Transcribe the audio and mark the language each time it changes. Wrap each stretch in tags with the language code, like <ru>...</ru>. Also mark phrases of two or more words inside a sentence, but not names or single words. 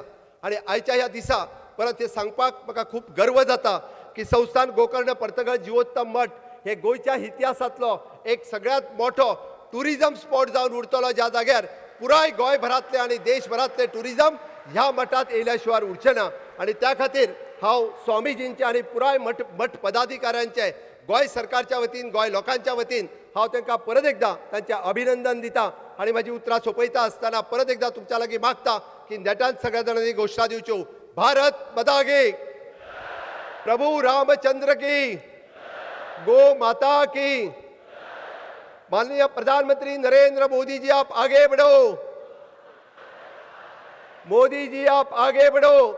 <kok>आनी आयच्या ह्या दिसा परत हे सांगपाक म्हाका खूब गर्व जाता की संस्थान गोकर्ण पर्तगाळ जिवोत्तम मठ हे गोंयच्या इतिहासांतलो एक सगळ्यांत मोठो</kok> <en>tourism spot</en> <kok>जावन उरतलो, ज्या जाग्यार पुराय गोंयभरांतले आनी देशभरांतले टुरिजम ह्या मठांत येयल्या शिवाय उरचे ना. आनी त्या खातीर हांव स्वामीजींचे आनी पुराय मठ पदाधिकाऱ्यांचे गोंय सरकारच्या वतीन गोंय लोकांच्या वतीन हांव तांकां परत एकदां तांचें अभिनंदन दिता. आनी म्हाजी उतरां सोंपयता आसतना परत एकदां तुमच्या लागीं मागता की नेटान सगळ्या जाणांनी घोशणा दिवच्यो.</kok> <hi>भारत माता की, प्रभू रामचंद्र की, गो माता की. माननीय प्रधानमंत्री नरेंद्र मोदी जी आप आगे बढ़ो, मोदी जी आप आगे बढ़ो.</hi>